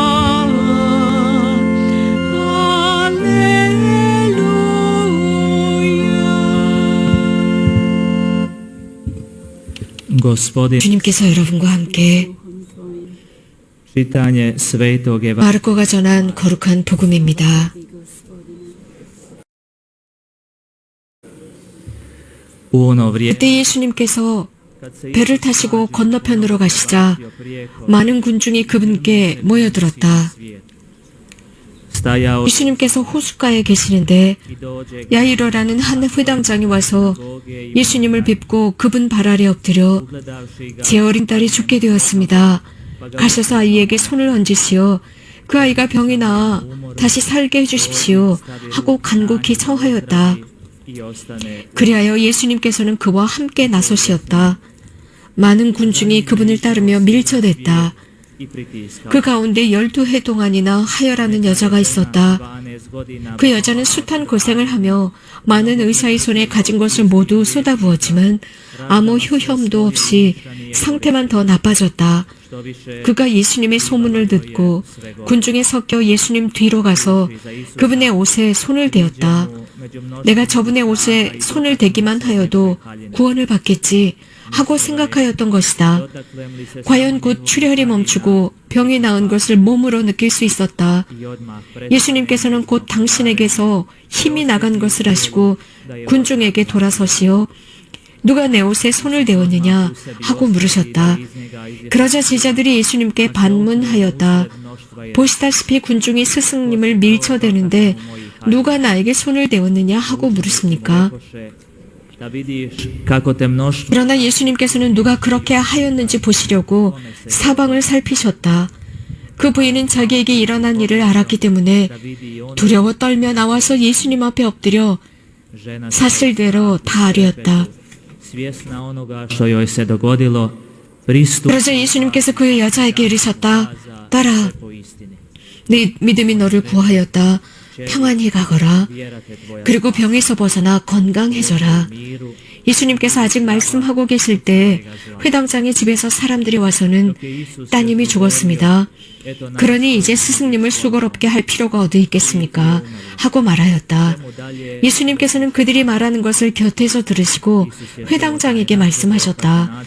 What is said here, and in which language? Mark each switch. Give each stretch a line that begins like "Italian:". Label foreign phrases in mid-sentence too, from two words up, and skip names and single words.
Croatian: Gospodin,
Korean: 주님께서 여러분과 함께
Croatian: čitanje Svetog Evanđelja.
Korean: 마르코가 전한 거룩한 복음입니다.
Croatian: U ono vrijeme
Korean: 그때 예수님께서
Croatian: kad se
Korean: 배를 타시고 건너편으로 가시자 많은 군중이 그분께 모여들었다.
Croatian: stajao
Korean: 예수님께서 호숫가에 계시는데
Croatian: i dođe
Korean: 야이로라는 한 회당장이 와서 예수님을 뵙고 그분 발 아래 엎드려
Croatian: gledavši ga
Korean: 제 어린 딸이 죽게 되었습니다. 가셔서 아이에게 손을 얹으시어 그 아이가 병이 나아 다시 살게 해주십시오 하고 간곡히 청하였다.
Croatian: i ostane
Korean: 그리하여 예수님께서는 그와 함께 나서시었다. 많은 군중이 그분을 따르며 밀쳐댔다.
Croatian: i pritiskao.
Korean: 그 가운데 12해 동안이나 하여라는 여자가 있었다.
Croatian: 12 godina
Korean: 그 여자는 숱한 고생을 하며 많은 의사의 손에 가진 것을 모두 쏟아부었지만 아무 효험도 없이 상태만 더 나빠졌다.
Croatian: što više
Korean: 그가 예수님의 소문을 듣고 군중에 섞여 예수님 뒤로 가서 그분의 옷에 손을 대었다.
Croatian: među mnoštvom
Korean: 내가 저분의 옷에 손을 대기만 하여도 구원을 받겠지 하고 생각하였던 것이다.
Croatian: dotaklem li se
Korean: 과연 곧 출혈이 멈추고 병이 나은 것을 몸으로 느낄 수 있었다.
Croatian: i odmah
Korean: 예수님께서는 곧 당신에게서 힘이 나간 것을 아시고 군중에게 돌아서시어 누가 내 옷에 손을 대었느냐 하고 물으셨다. 그러자 제자들이 예수님께 반문하였다. 보시다시피 군중이 스승님을 밀쳐대는데 누가 나에게 손을 대었느냐 하고 물으십니까?
Croatian: da vidiš kako te mnoštvo
Korean: 그러나 예수님께서는 누가 그렇게 하였는지 보시려고 사방을 살피셨다. 그 부인은 자기에게 일어난 일을 알았기 때문에
Croatian: da vidi on
Korean: 두려워 떨며 나와서 예수님 앞에 엎드려
Croatian: žena
Korean: 사실대로 다 아뢰었다.
Croatian: svjesna onoga što joj se dogodilo pristup
Korean: 그러자 예수님께서 그 여자에게 이르셨다. 딸아,
Croatian: po istini.
Korean: 네 믿음이 너를 구하였다. 평안히 가거라.
Croatian: Vjera te tvoja
Korean: 그리고 병에서 벗어나 건강해져라.
Croatian: miru
Korean: 예수님께서 아직 말씀하고 계실 때 회당장의 집에서 사람들이 와서는 따님이 죽었습니다. 그러니 이제 스승님을 수고롭게 할 필요가 어디 있겠습니까? 하고 말하였다. 예수님께서는 그들이 말하는 것을 곁에서 들으시고 회당장에게 말씀하셨다.